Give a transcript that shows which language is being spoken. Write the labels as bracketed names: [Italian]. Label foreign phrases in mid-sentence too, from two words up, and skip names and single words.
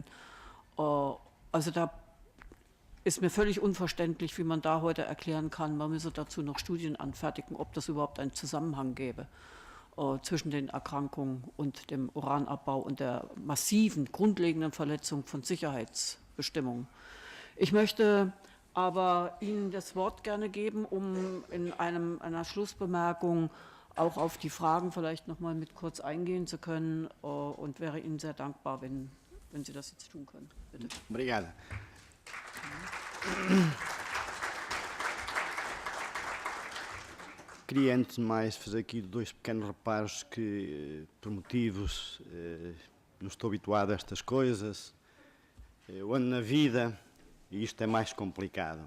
[German] Also da ist mir völlig unverständlich, wie man da heute erklären kann, man müsse dazu noch Studien anfertigen, ob das überhaupt einen Zusammenhang gäbe zwischen den Erkrankungen und dem Uranabbau und der massiven, grundlegenden Verletzung von Sicherheitsbestimmungen. Ich möchte aber Ihnen das Wort gerne geben, um in einer Schlussbemerkung auch auf die Fragen vielleicht noch mal mit kurz eingehen zu können, und wäre Ihnen sehr dankbar, wenn Sie das jetzt tun können. Bitte. [Portuguese] Obrigado. Queria, antes de mais, fazer aqui dois pequenos reparos que, por motivos, não estou habituado a estas coisas. Eu ando na vida e isto é mais complicado.